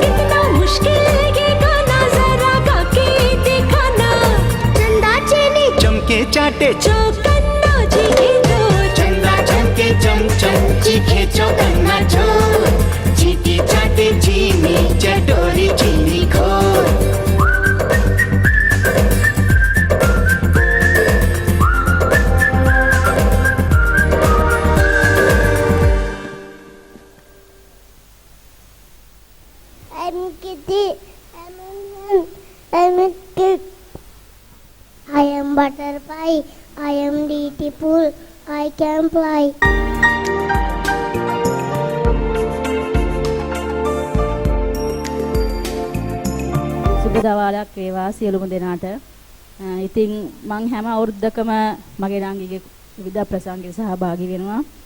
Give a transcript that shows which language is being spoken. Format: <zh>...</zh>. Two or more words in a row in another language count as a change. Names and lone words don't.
<hi>कितना मुश्किल ये गाना जरा गा के दिखाना। चंदा चीनी चमके चाटे चौगन्ना चीखे चोर। चंदा चमके चम चम चीखे चौगन्ना चोर चीटी चाटे चीनी चटोरी चीनी घोर।</hi> <en>I'm Kitty. I'm a kid. I am butterfly. I am beautiful. I can fly.</en> <si>සුබ දවාලක් වේවා සියලුම දෙනාට. ඉතින් මං හැම අවුරුද්දකම මගේ නංගිගේ විවිධ ප්‍රසංගයක සහභාගී වෙනවා.</si>